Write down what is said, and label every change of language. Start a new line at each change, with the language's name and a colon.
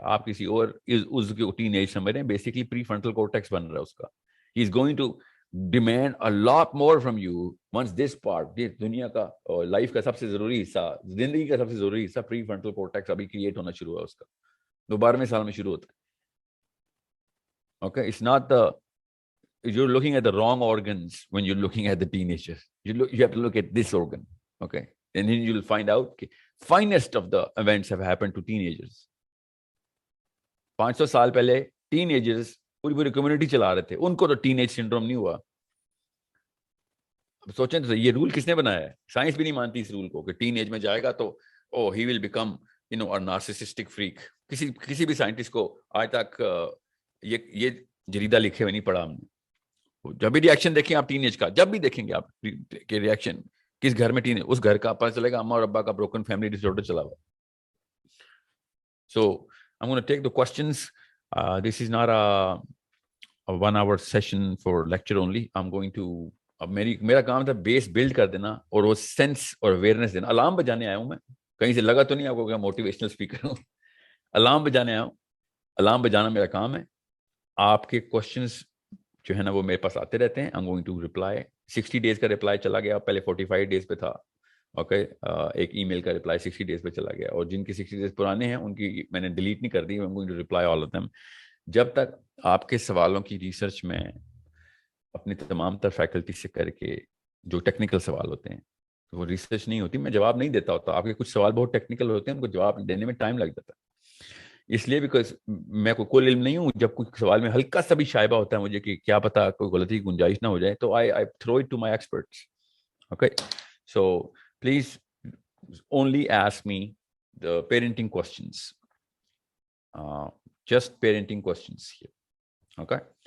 Urdu: آپ کسی اور اس کے ٹین ایج سمجھ رہے ہیں. بیسکلی پری فرنٹل کورٹیکس بن رہا ہے اس کا.
English: he is going to demand a lot more from you once this part, this
Urdu: دنیا کا اور لائف کا سب سے ضروری حصہ, زندگی کا سب سے ضروری حصہ پری فرنٹل کورٹیکس ابھی کریٹ ہونا شروع ہوا اس کا. 12ویں سال میں شروع ہوتا ہے.
English: Okay, it's not you're looking at the wrong organs when you're looking at the teenager. You have to look at this organ. Okay, and then you'll find out okay, finest of the events have happened to teenagers.
Urdu: 500 سال پہلے ten agers پوری community چلا رہے تھے, ان کو تو teen age syndrome نہیں ہوا. سوچیں تو یہ رول کس نے بنایا ہے؟ سائنس بھی نہیں مانتی اس رول کو کہ ٹین ایج میں جائے گا تو
English: He will become a narcissistic freak.
Urdu: کسی بھی سائنٹسٹ کو آج تک یہ جریدہ لکھے ہوئے نہیں پڑھا ہم نے. جب بھی ریئیکشن دیکھیں آپ ٹین ایج کا, جب بھی دیکھیں گے آپ کہ ریئیکشن کس گھر میں ٹین ایج, اس گھر کا پتہ چلے گا اما اور ابا کا بروکن فیملی ڈس آرڈر چلا ہوا.
English: So I'm going to take the questions. This is not a 1 hour session for lecture only. I'm going to
Urdu: اب میرا کام تھا بیس بلڈ کر دینا اور وہ سینس اور اویئرنیس دینا. الارم بجانے آیا ہوں میں, کہیں سے لگا تو نہیں آپ کو کہ موٹیویشنل اسپیکر ہوں. الارم بجانے آیا ہوں. الارم بجانا میرا کام ہے. آپ کے کوشچنس جو ہے نا وہ میرے پاس آتے رہتے ہیں.
English: I'm going to reply.
Urdu: 60 days کا رپلائی چلا گیا, پہلے 45 days پہ تھا. اوکے, ایک ای میل کا رپلائی 60 days پہ چلا گیا, اور جن کی 60 days پرانے ہیں ان کی میں نے ڈیلیٹ نہیں کر دی.
English: I'm going to reply all of them.
Urdu: جب تک آپ کے سوالوں کی ریسرچ میں اپنی تمام تر فیکلٹی سے کر کے جو ٹیکنیکل سوال ہوتے ہیں وہ ریسرچ نہیں ہوتی, میں جواب نہیں دیتا ہوتا. آپ کے کچھ سوال بہت ٹیکنیکل ہوتے ہیں, ان کو جواب دینے میں ٹائم لگ جاتا ہے. اس لیے بیکاز میں کوئی کل علم نہیں ہوں. جب کچھ سوال میں ہلکا سا بھی شائبہ ہوتا ہے مجھے کہ کیا پتا کوئی غلطی کی گنجائش نہ ہو جائے, تو
English: I throw it to my experts. Okay, so please only ask me the parenting questions, just parenting questions here. Okay.